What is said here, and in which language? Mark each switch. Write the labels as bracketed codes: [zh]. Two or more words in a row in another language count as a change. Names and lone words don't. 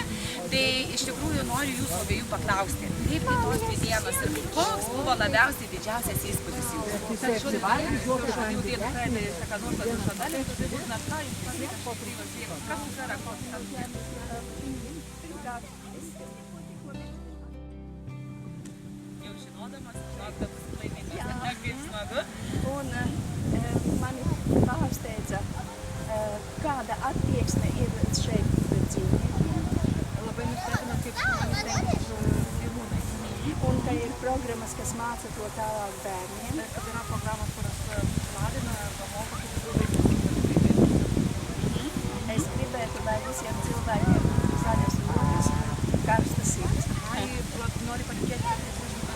[lt] Tai iš tikrųjų noriu Jūsų abiejų paklausti, kaip tos 2 dienos ir koks buvo labiausiai didžiausias įspūdis Jūsų? Jau žinodamas, kad bus laimingas, kaip smagu. [lv] Un mani pārsteidza, kāda attieksme ir šeit pret dzīvniekiem. [lt] Labai nustebino, kaip žmonės tengiasi gyvūnai. [lv] Un ka ir programmas, kas māca to tālāk bērniem. [lt] Kad yra programos, kurios lavina arba moko, kaip vaikus. [lv] Es gribētu, lai visiem cilvēkiem zaļas rokas, karstas sirds. [lt] Nori palinkėti